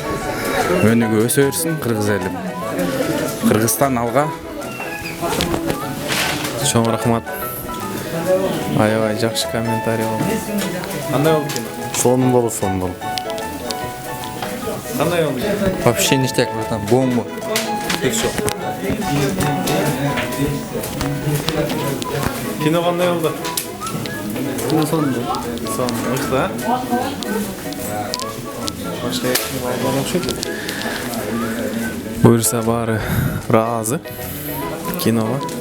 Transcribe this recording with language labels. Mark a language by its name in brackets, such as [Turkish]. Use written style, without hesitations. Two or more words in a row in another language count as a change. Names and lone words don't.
[Kyrgyz] Өнүгүп өсө берсин кыргыз эли. Кыргызстан алга. Чоң рахмат. Аябай жакшы комментарий болду. Кандай болду кино? Сонун болду. Кандай болду? [Russian] Вообще ништяк, братан, бомба. И все. [Kyrgyz] Кино кандай болду? Сонун. Сон, мыкты, а? башка эч ким албаган окшойт. Буюрса баары ыраазы киного.